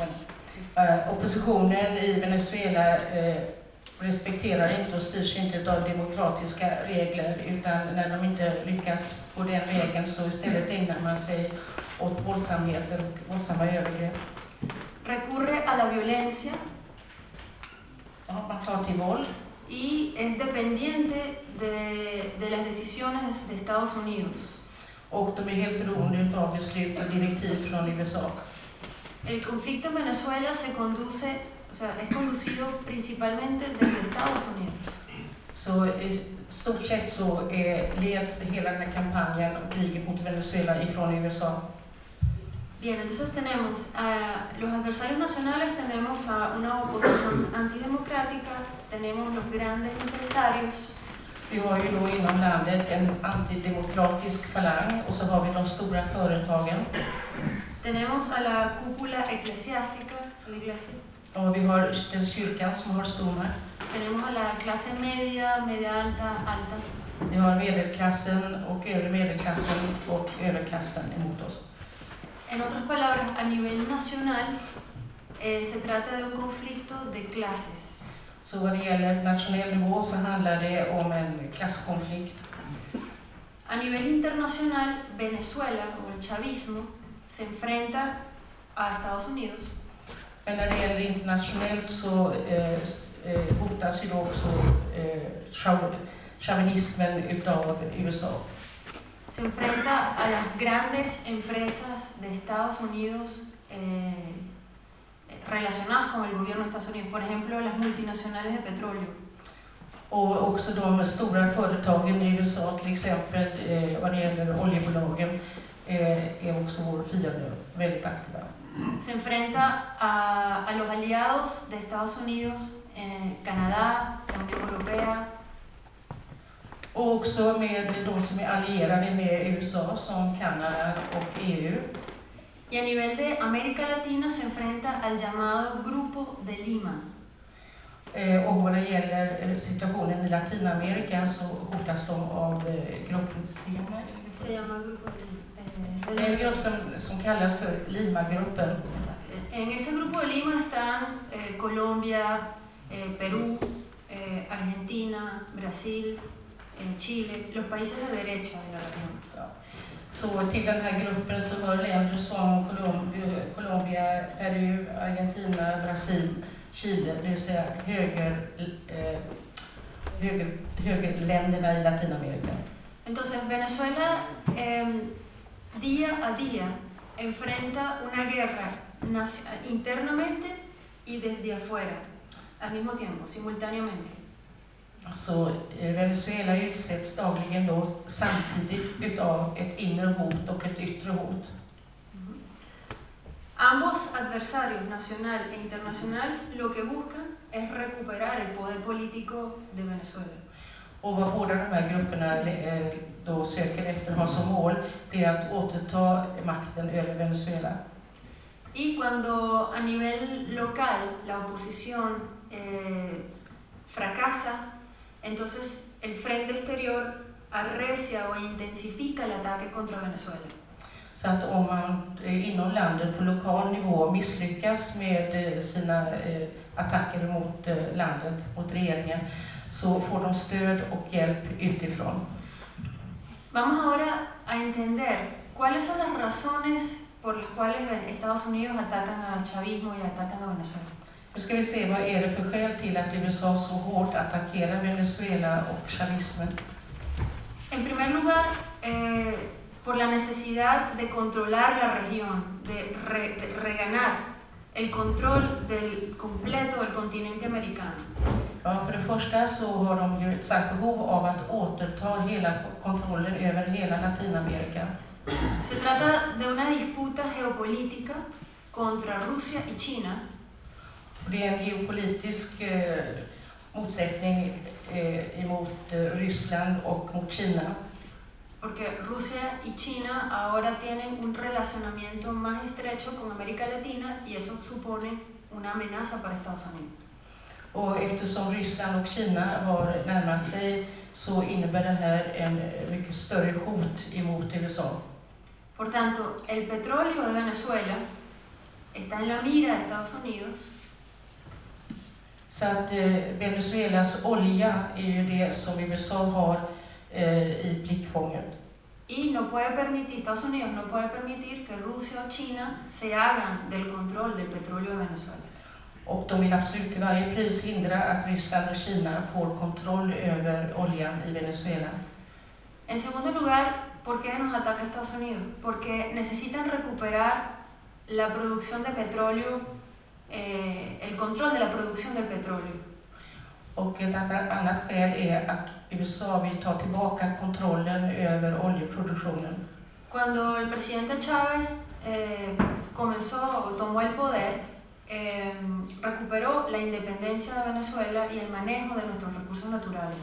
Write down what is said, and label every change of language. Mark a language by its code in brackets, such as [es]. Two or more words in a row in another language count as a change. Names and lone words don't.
[sv] Oppositionen i Venezuela respekterar inte och styrs inte av demokratiska regler, utan när de inte lyckas på den vägen så istället ägnar man sig åt våldsamheter och våldsamma övergrepp. [es] Recurre a la violencia. [sv] Man tar till våld. [es] Y es dependiente de las decisiones de Estados Unidos. [sv] Och de är helt beroende av beslut och direktiv från USA. [es] El conflicto en Venezuela es conducido principalmente desde Estados Unidos. [sv] Så i stort sett så leds hela den här kampanjen och kriget mot Venezuela ifrån USA. [es] Bien, entonces tenemos a los adversarios nacionales, tenemos a una oposición antidemocrática, tenemos los grandes empresarios. [sv] Vi har ju då inom landet en antidemokratisk falang och så har vi de stora företagen. [es] Tenemos a la cúpula eclesiástica, la iglesia. [sv] Och vi har den kyrkan som har stor makt. [es] Tenemos a la clase media, media alta, alta. [sv] Vi har medelklassen och övre medelklassen och överklassen emot oss. [es] En otras palabras, a nivel nacional se trata de un conflicto de clases. [sv] Så vad det gäller nationell nivå så handlar det om en klasskonflikt. [es] A nivel internacional, Venezuela o el chavismo se enfrenta a Estados Unidos. [sv] Men när det gäller internationellt så hotas ju då också chauvinismen utav USA. [es] Se enfrenta a las grandes empresas de Estados Unidos relacionadas con el gobierno de Estados Unidos, por ejemplo, las multinacionales de petróleo. [sv] Och också de stora företagen i USA, till exempel vad det gäller oljebolagen, är också vår fiende väldigt aktiva. [es] Se enfrenta a los aliados de Estados Unidos, Canadá, la Unión Europea. [sv] Och också med de som är allierade med USA, som Kanada och EU. [es] Y a nivel de América Latina se enfrenta al llamado Grupo de Lima. [sv] Och vad det gäller situationen i Latinamerika så hotas de av gruppen [es] Se llama Grupo de Lima. [sv] Det är en grupp som kallas för Lima-gruppen. [es] En ese Grupo de Lima están Colombia, Perú, Argentina, Brasil, Chile, los países de derecha de la región. [sv] Ja. Så till den här gruppen så hör länder som Colombia, Peru, Argentina, Brasil, Chile, det vill säga högerländerna i Latinamerika. [es] Entonces Venezuela día a día enfrenta una guerra internamente y desde afuera, al mismo tiempo, simultáneamente. [sv] Så Venezuela utsätts dagligen då samtidigt utav ett inre hot och ett yttre hot. [es] Ambos adversarios, nacional e internacional, lo que buscan es recuperar el poder político de Venezuela. [sv] Och vad båda de här grupperna då söker efter har som mål, det är att återta makten över Venezuela. [es] Y cuando a nivel local la oposición fracasa, entonces el frente exterior arrecia o intensifica el ataque contra Venezuela. [sv] Så att om man inom landet på lokal nivå misslyckas med sina attacker mot landet, mot regeringen, så får de stöd och hjälp utifrån. [es] Vamos ahora a entender cuáles son las razones por las cuales Estados Unidos atacan al chavismo y atacan a Venezuela. [sv] Nu ska vi se vad är det för skäl till att USA så hårt attackerar Venezuela och chavismen. [es] En primer lugar, por la necesidad de controlar la región, de reganar el control del completo del continente americano. [sv] Ja, för det första så har de ju ett starkt behov av att återta hela kontrollen över hela Latinamerika. [es] Se trata de una disputa geopolítica contra Rusia y China. [sv] Det är en geopolitisk motsättning emot Ryssland och mot Kina. [es] Porque Rusia y China ahora tienen un relacionamiento más estrecho con América Latina y eso supone una amenaza para Estados Unidos. [sv] Och eftersom Ryssland och Kina har närmat sig så innebär det här en mycket större hot emot USA. [es] Por tanto, el petróleo de Venezuela está en la mira de Estados Unidos. [sv] Så att Venezuelas olja är ju det som USA har i blickfånget. [es] Y no puede permitir, Estados Unidos no puede permitir que Rusia o China se hagan del control del petróleo de Venezuela. [sv] Och de vill absolut till varje pris hindra att Ryssland och Kina får kontroll över oljan i Venezuela. [es] En segundo lugar, ¿por qué nos ataca Estados Unidos? Porque necesitan recuperar la producción de petróleo, el control de la producción del petróleo. [sv] Och ett annat skäl är att USA vill ta tillbaka kontrollen över oljeproduktionen. [es] Cuando el presidente Chávez comenzó o tomó el poder, recuperó la independencia de Venezuela y el manejo de nuestros recursos naturales.